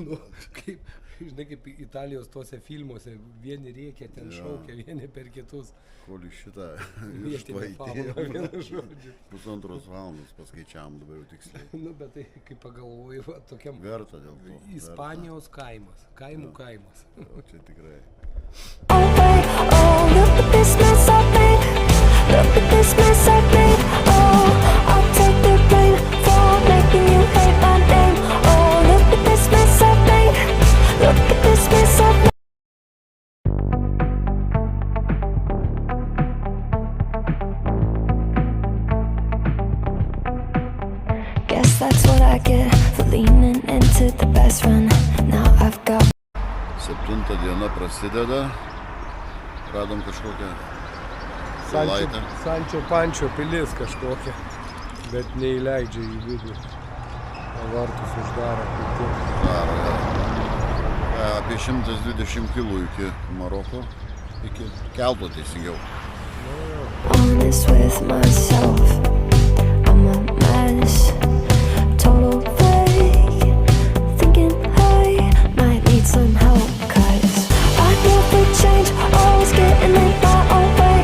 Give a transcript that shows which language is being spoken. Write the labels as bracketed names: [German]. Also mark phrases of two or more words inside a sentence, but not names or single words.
[Lithuanian] Nu, kaip, žinai, kaip Italijos tuose filmuose, vieni rėkia, ten šaukia, vieni per kitus. Kol iš šitą Vietinė fauna, vienu žodžiu. Pusantros valandos paskaičiavam dabar jau tiksliai. Nu, bet tai, kaip pagalvoju, va, tokiam Verta dėl to. Ispanijos kaimas, kaimų kaimas. O čia tikrai. [English] Oh wait, oh look at this mess I made. Look at this mess I made. Oh, I'll take the blame for making you hate my name. Oh, look at this mess I made. Look at this mess I made. Guess that's what I get for leaning into the best friend. Now I've got [Lithuanian] 7 diena prasideda. Radom kažkokią sulaitę. Sančio Pančio pilis kažkokia, bet neįleidžia į vidų. Vartus uždaro. Daro, apie 120 km iki Maroko. Iki kelto teisingiau. [English] honest with myself. I'm a mess, total fake. Thinking I might need some help, 'cause I never change, always getting in my own way.